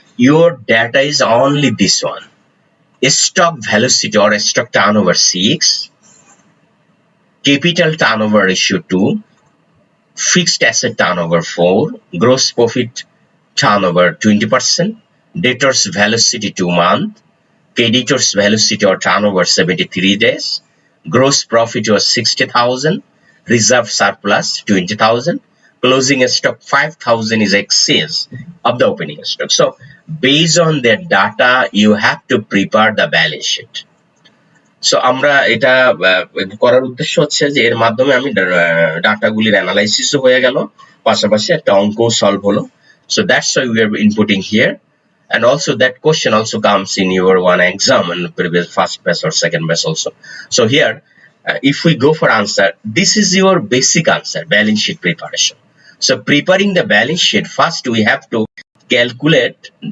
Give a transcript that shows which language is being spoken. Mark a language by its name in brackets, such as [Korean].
[English] Your data is only this one. Stock velocity or stock turnover 6, capital turnover ratio 2, fixed asset turnover 4, gross profit turnover 20%, debtors velocity 2 months, creditors velocity or turnover 73 days, gross profit was 60,000, reserve surplus 20,000, closing stock 5,000 is excess of the opening stock. So based on that data, you have to prepare the balance sheet. [Bangla] So আমরা এটা করার উদ্দেশ্য হচ্ছে যে এর মাধ্যমে আমি ডাটাগুলির অ্যানালাইসিসও হয়ে গেল, পাশাপাশি একটা অঙ্ক সলভ হলো. [English] So that's why we are inputting here, and also that question also comes in your one exam in previous first batch or second batch also. So here if we go for answer, this is your basic answer, balance sheet preparation. So preparing the balance sheet, first we have to calculate.